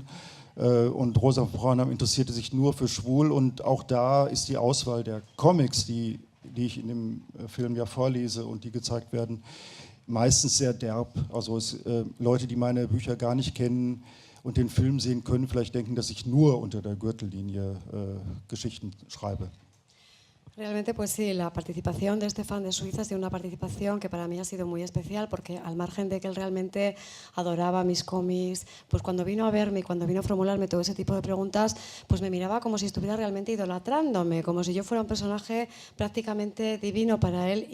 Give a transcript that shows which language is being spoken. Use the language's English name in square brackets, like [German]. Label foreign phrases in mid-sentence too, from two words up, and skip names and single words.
[German] Und Rosa von Braunheim interessierte sich nur für schwul, und auch da ist die Auswahl der Comics, die die ich in dem Film ja vorlese und die gezeigt werden, meistens sehr derb. Also Leute, die meine Bücher gar nicht kennen und den Film sehen können, vielleicht denken, dass ich nur unter der Gürtellinie Geschichten schreibe. [Spanish] Realmente, pues sí, la participación de este fan de Suiza ha sido una participación que para mí ha sido muy especial porque al margen de que él realmente adoraba mis cómics, pues cuando vino a verme y cuando vino a formularme todo ese tipo de preguntas, pues me miraba como si estuviera realmente idolatrándome, como si yo fuera un personaje prácticamente divino para él.